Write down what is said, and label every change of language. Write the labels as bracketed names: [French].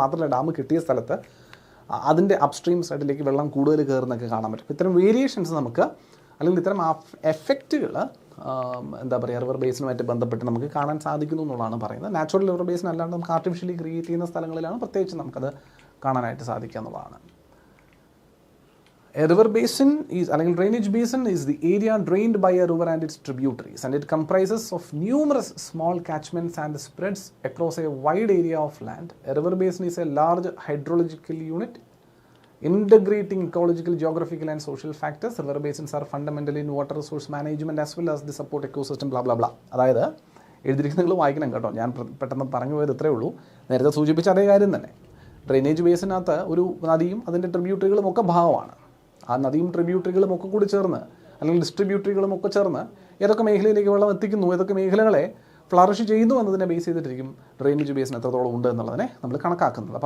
[Malayalam] മാത്രമല്ല ഡാം കിട്ടിയ സ്ഥലത്ത് അതിൻ്റെ അപ്സ്ട്രീം സൈഡിലേക്ക് വെള്ളം കൂടുതൽ കയറുന്നൊക്കെ കാണാൻ പറ്റും. ഇത്തരം വേരിയേഷൻസ് നമുക്ക്, അല്ലെങ്കിൽ ഇത്തരം എഫക്റ്റുകൾ റിവർ ബേസിനുമായിട്ട് ബന്ധപ്പെട്ട് നമുക്ക് കാണാൻ സാധിക്കുന്നു എന്നുള്ളതാണ് പറയുന്നത്. നാച്ചുറൽ റിവർ ബേസിൻ അല്ലാണ്ട് നമുക്ക് ആർട്ടിഫിഷ്യലി ക്രിയേറ്റ് ചെയ്യുന്ന സ്ഥലങ്ങളിലാണ് പ്രത്യേകിച്ച് നമുക്കത് കാണാനായിട്ട് സാധിക്കുക എന്നുള്ളതാണ്. [English] A river basin is, [Malayalam] അല്ലെങ്കിൽ [English] drainage basin is the area drained by a river and its tributaries, and it comprises of numerous small catchments and spreads across a wide area of land. A river basin is a large hydrological unit integrating ecological, geographical and social factors. River basins are fundamental in water resource management as well as the support ecosystem blah blah blah. [Malayalam] അതായത് എഴുതിയിരിക്കുന്ന നിങ്ങൾ വായിക്കണം കേട്ടോ, ഞാൻ പെട്ടെന്ന് പറഞ്ഞു പോയത് ഇത്രയേ ഉള്ളൂ. നേരത്തെ സൂചിപ്പിച്ച അതേ കാര്യം തന്നെ. ഡ്രെയിനേജ് ബേസിനകത്ത് ഒരു നദിയും അതിൻ്റെ ട്രിബ്യൂട്ടറികളും ഒക്കെ ഭാഗമാണ്. ആ നദിയും ട്രിബ്യൂട്ടറികളും ഒക്കെ കൂടി ചേർന്ന്, അല്ലെങ്കിൽ ഡിസ്ട്രിബ്യൂട്ടറികളും ഒക്കെ ചേർന്ന് ഏതൊക്കെ മേഖലയിലേക്ക് വെള്ളം എത്തിക്കുന്നു, ഏതൊക്കെ മേഖലകളെ ഫ്ലറിഷ് ചെയ്യുന്നു എന്നതിനെ ബേസ് ചെയ്തിട്ടിരിക്കും ഡ്രെയിനേജ് ബേസിന് എത്രത്തോളം ഉണ്ട് എന്നുള്ളതിനെ നമ്മൾ കണക്കാക്കുന്നത്.